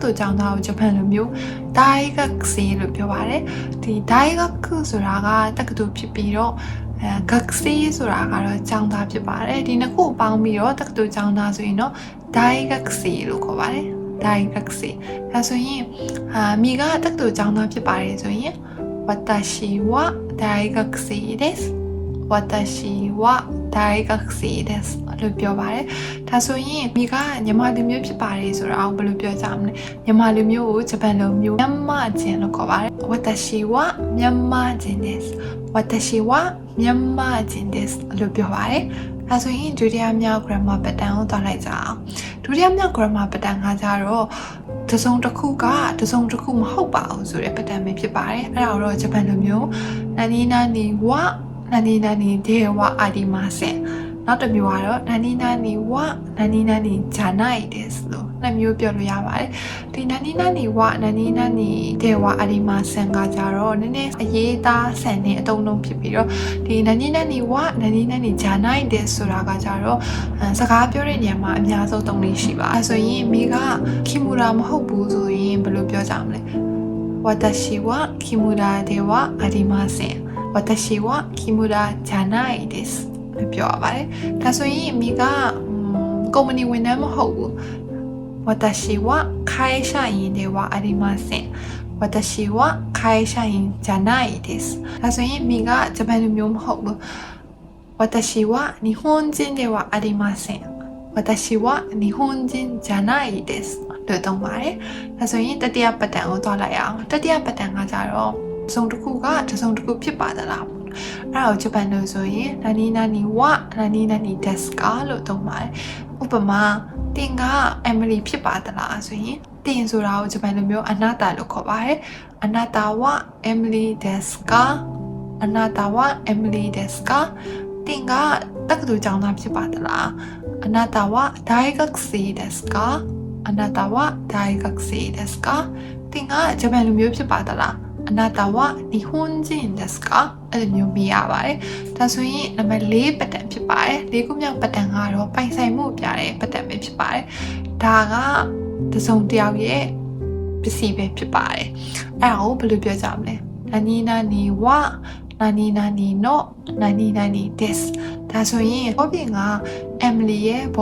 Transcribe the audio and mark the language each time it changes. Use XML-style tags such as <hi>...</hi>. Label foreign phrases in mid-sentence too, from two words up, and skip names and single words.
<my>သိုလ်ကျောင်းသားကိုဂျပန်လိုမျိုးဒိုင်ဂက်ဆေလို့ပြောပါတယ်ဒီဒိုင်ဂက်ဆိုတာကတက္ကသိုလ်ဖြစ်ပြီးတော့ဂက်ဆေဆိုတာကတော့ကျောင်းသား ဖြစ်ပါတယ်ဒီနှစ်ခုပေါင်းပြီးတော့တက္ကသိုလ်ကျောင်းသားဆိုရင်တော့ဒိုင်ဂက်ဆေလို့ခေါ်ပါတယ်ဒိုင်ဂက် ဆေဒါဆိုရင်မိကတက္ကသိုလ်ကျောင်းသားဖြစ်ပါတယ်ဆိုရင်私は大学生です私は大学生ですလို့ပြောပါတယ်ဒါဆိုရင်မိကမြန်မာလူမျိုးဖြစ်ပါတယ်ဆိုတော့ဘယ်လိုပြောကြမလဲမြန်မာလူမျိုးကိုဂျပန်လိုမျိုးမြန်မာ人လို့ခေါ်ပါတယ်私はမြန်မာ人です私はမြန်မာ人ですလို့ပြောပါတယ်ဒါဆို ရင်ဒုတိယမြောက် grammar pattern ကိုသွားလိုက်ကြအောင်ဒုတိယမြောက် grammar pattern ကကြတော့တစုံတစ်ခုကတစုံတစ်ခုမဟုတ်ပါဘူးဆိုတဲ့ pattern ပဲဖြစ်ပါတယ်အဲ့ဒါတော့ဂျပန်လိုမျိုး</my> <ja>何々は何々ではありませ</ja> <my>န်နောက်တစ်မျိုးကတော့</my> <ja>何々は何々じゃないです</ja> <my>လို့နှစ်မျိုးပြောလို့ရပါတယ်ဒီ</my> <ja>何々は何々ではありません</ja> <my>ကကြတော့ နည်းနည်းအရေးသားဆန်တဲ့အတုံးလုံးဖြစ်ပြီးတော့ဒီ</my> <ja>何々は何々じゃないです</ja> <my>ဆိုတာကကြတော့စကားပြောတဲ့နေရာ မှာအများဆုံးသုံးလေးရှိပါအဲဆိုရင်မိကခီမူရာမဟုတ်ဘူးဆိုရင်ဘယ်လိုပြောကြမလဲ</my> <ja>私は木村ではありません私は木村じゃないです</ja> <my>ပြောရပါတယ်ဒါဆိုရင်မိကကုမ္ပဏီဝန်ထမ်းမဟုတ်ဘူး</my> <ja>私は会社員ではありません私は会社員じゃないです</ja> <my>ဒါဆိုရင်မိကဂျပန်လူမျိုးမဟုတ်ဘူး</my> <ja>私は日本人ではありません私は日本人じゃないです</ja> <my>လို့သုံးပါတယ်ဒါဆိုရင်တတိယပတ်တန်ကိုသွားလိုက်အောင်တတိယပတ်တန်ကကြတော့တစုံတစ်ခု ကတစုံတစ်ခုဖြစ်ပါသလားအဲ့ဒါကိုဂျပန်လိုဆိုရင်</my> <ja>何々は何々ですか</ja> <my>လို့သုံးပါတယ်ဥပမာတင်ကအမီလီဖြစ်ပါသလားဆိုရင်တင်ဆိုတာကိုဂျပန်လိုမျိုးအနာတာလို့ခေါ်ပါတယ်</my> <ja>あなたはエミリーですかあなたはエミリーですか</ja> <my>တင်ကတက္ကသိုလ်ကျောင်းသားဖြစ်ပါသလား</my> <ja>あなたは大学生ですかあなたは大学生です</ja> <my>かတင်ကဂျပန်လူမျိုးဖြစ်ပါသလား</my> <ja>あなたは日本人ですか</ja> <my>အဲ့လိုမျိုးမြင်ရပါတယ်ဒါဆိုရင်နံပါတ်4ပတ်တန်ဖြစ်ပါတယ်၄ခုမြောက်ပတ်တန်ကတော့ပိုင်ဆိုင်မှုပြတဲ့ပတ်တန်ပဲဖြစ်ပါတယ်ဒါကတစုံတစ်ယောက်ရဲ့ပစ္စည်းပဲဖြစ်ပါတယ်အဲ့ဒါကိုဘယ်လိုပြောကြမလဲ</my> <ja>何々は何々の何々です</ja> <my>ဒါဆိုရင်ဘောပြင်ကအမီလီရဲ့ဘော</my>